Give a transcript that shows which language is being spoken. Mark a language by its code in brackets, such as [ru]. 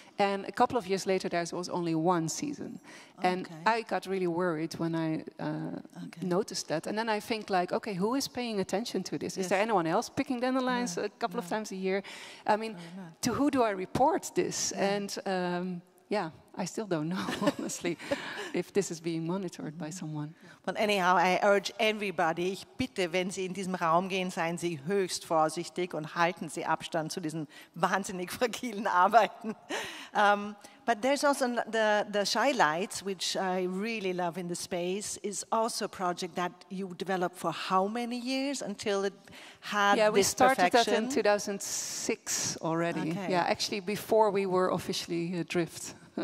[en] And a couple of years later, there was only 1 season. And I got really worried when I noticed that. And then I think, like, okay, who is paying attention to this? Is there anyone else picking dandelions a couple of times a year? I mean, to who do I report this? And I still don't know, honestly, if this is being monitored by someone. But anyhow, I urge everybody, [de] ich bitte, wenn Sie in diesem Raum gehen, seien Sie höchst vorsichtig und halten Sie Abstand zu diesen wahnsinnig fragilen Arbeiten. [en] But there's also the Shy Lights, which I really love in the space, is also a project that you developed for how many years until it had this perfection? Yeah, we started that in 2006 already. Okay. Yeah, actually before we were officially DRIFT.